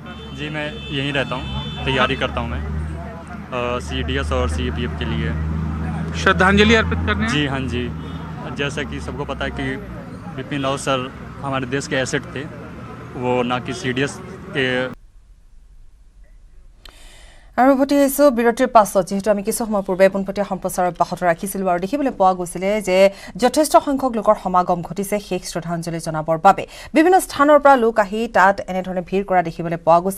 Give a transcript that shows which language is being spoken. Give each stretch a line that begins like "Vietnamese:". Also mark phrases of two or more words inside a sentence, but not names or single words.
Hindi: जी मैं यहीं रहता हूँ, तैयारी करता हूँ मैं सीडीएस और सीपीएफ के लिए। श्रद्धांजलि अर्पित करने? जी हाँ जी, जैसा कि सबको पता है कि बिपिन रावत सर हमारे देश के एसेट थे, वो ना कि सीडीएस के।
Assamese: আৰু উভতি আহিছোঁ বিৰতিৰ পাছত, যিহেতু আমি কিছু সময় পূৰ্বে পোনপটীয়া সম্প্ৰচাৰ অব্যাহত ৰাখিছিলোঁ আৰু দেখিবলৈ পোৱা গৈছিলে যে যথেষ্ট সংখ্যক লোকৰ সমাগম ঘটিছে শেষ শ্ৰদ্ধাঞ্জলি জনাবৰ বাবে। বিভিন্ন স্থানৰ পৰা লোক আহি তাত এনেধৰণে ভিৰ কৰা দেখিবলৈ পোৱা গৈছে।